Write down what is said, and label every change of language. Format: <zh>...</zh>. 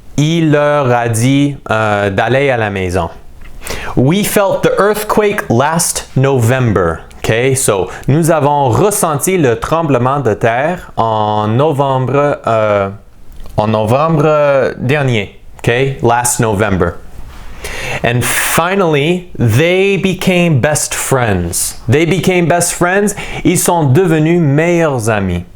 <fr>Il leur a dit d'aller à la maison.</fr> <en>We felt the earthquake last November. Okay?</en> <fr>So, nous avons ressenti le tremblement de terre en novembre dernier.</fr> <en>Okay? Last November. And finally, they became best friends. They became best friends.</en> <fr>Ils sont devenus meilleurs amis.</fr>